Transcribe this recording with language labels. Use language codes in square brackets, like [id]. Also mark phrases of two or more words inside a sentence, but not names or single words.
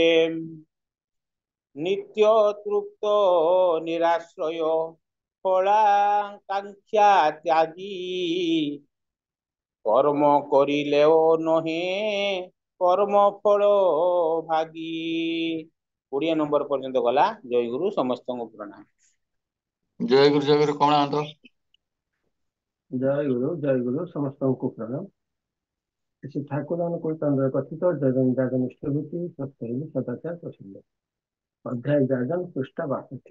[bn] নিত্য তৃপ্ত নিরাশ্রয় ফলাকাঙ্ক্ষা ত্যাগী কর্ম করিলেও নহে কর্ম ফল ভাগী। 20 নম্বর পর্যন্ত গলা। জয় গুরু [or] ସମସ୍ତଙ୍କୁ ପ୍ରଣାମ। ଜୟ ଗୁରୁ କମଳାନ୍ତ। ଜୟ ଗୁରୁ ସମସ୍ତଙ୍କୁ ପ୍ରଣାମ। ଶ୍ରୀ ଠାକୁର ଅନୁକୂଳ ଚନ୍ଦ୍ର କଥିତ ଜଗନ୍ନିଷ୍ଠ ବୃତ୍ତି ସତ୍ୟ ସଦାଚାର ପ୍ରସିଦ୍ଧ। ଅଧ୍ୟାୟ ଯାଜନ ପୃଷ୍ଠା 62।